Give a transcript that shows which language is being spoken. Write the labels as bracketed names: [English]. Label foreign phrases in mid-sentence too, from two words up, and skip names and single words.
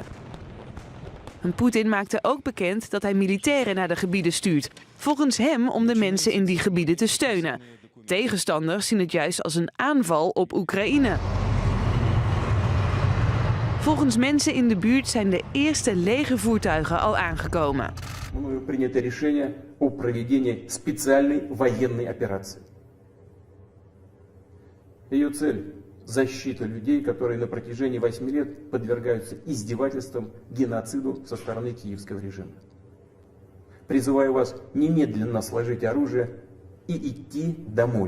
[Dutch] En Poetin maakte ook bekend dat hij militairen naar de gebieden stuurt. Volgens hem om de mensen in die gebieden te steunen. Tegenstanders zien het juist als een aanval op Oekraïne. Volgens mensen in de buurt zijn de eerste legervoertuigen al aangekomen. [Russian] Мною принято решение о проведении специальной военной операции. Ее цель – защита людей, которые на протяжении 8 лет подвергаются издевательствам, геноциду со стороны киевского режима. Призываю вас немедленно сложить оружие и идти домой.